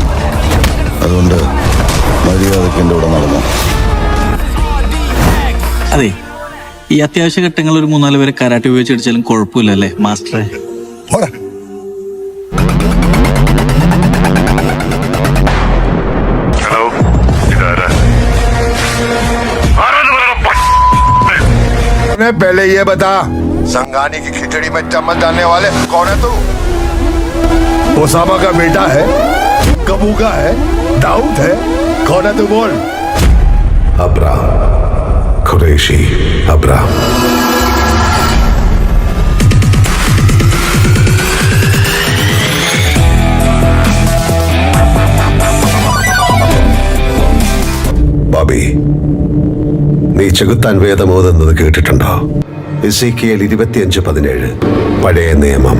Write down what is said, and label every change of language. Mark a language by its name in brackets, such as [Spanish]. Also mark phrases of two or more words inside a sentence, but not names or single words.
[Malayalam] അതുകൊണ്ട് മര്യാദയ്ക്ക് എൻ്റെ കൂടെ നടന്നു. അതെ, ഈ അത്യാവശ്യ ഘട്ടങ്ങളിൽ ഒരു 3-4 പേരെ കരാട്ടെ ഉപയോഗിച്ച് അടിച്ചാലും കുഴപ്പമില്ല അല്ലേ മാസ്റ്ററെ? ഹലോ, ഇതാരാ? [Hindi] पहले ये बता, संगानी की खिचड़ी में चम्मच डालने वाले कौन है तू? ओसामा का बेटा है, कबू का है, दाऊद है, कौन है तू बोल? अब्राम, कुरैशी अब्राम. [Malayalam] ബോബി, നീ ചെകുത്താൻ വേദം ഓതുന്നത് കേട്ടിട്ടുണ്ടോ? എസേക്കിയേൽ 25:17. പഴയ നിയമം.